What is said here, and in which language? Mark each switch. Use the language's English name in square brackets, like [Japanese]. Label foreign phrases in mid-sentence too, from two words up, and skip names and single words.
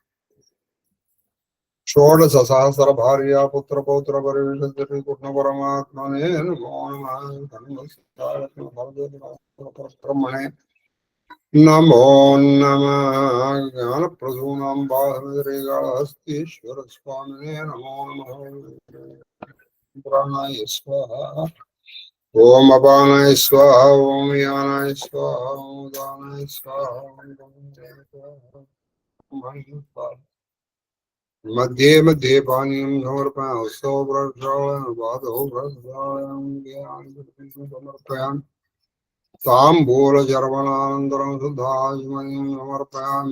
[Sanskrit] షోడశ సహస్ర భార్య పుత్ర పౌత్ర పరివేష కృష్ణ పరమాత్మనే బ్రహ్మణే నమో నమః జ్ఞానప్రసూనాం బాధమతిరేకాళహస్తీశ్వర స్వామినే నమో నమః. ప్రాణాయ స్వాహా. ఓం అపానాయ స్వాహా. ఓం యానాయ స్వాహా. ఓం ఉదానాయ స్వాహా. मध्ये मध्ये पानीयं समर्पयामि. हस्तौ प्रक्षालयामि, पादौ प्रक्षालयामि, समर्पयामि. ताम्बूलचर्वणानन्तरं शुद्धाचमनीं समर्पयामि.